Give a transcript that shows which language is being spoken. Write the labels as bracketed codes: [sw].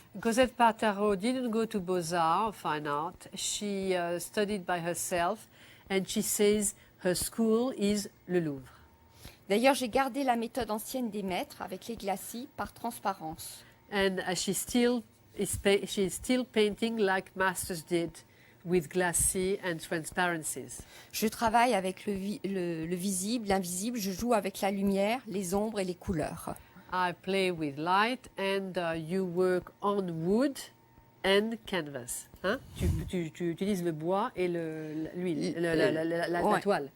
[en] Cosette Pataro didn't go to Beaux-Arts, Fine Art. She studied by herself and she says her school is le Louvre. [fr] D'ailleurs, j'ai gardé la méthode ancienne des maîtres avec les glacis par transparence. [en] And she's still painting like masters did with glacis and transparencies. [fr] Je travaille avec le visible, l'invisible, je joue avec la lumière, les ombres et les couleurs. [en] I play with light and you work on wood and canvas. [fr] Hein? Tu utilises le bois et l'huile, la toile.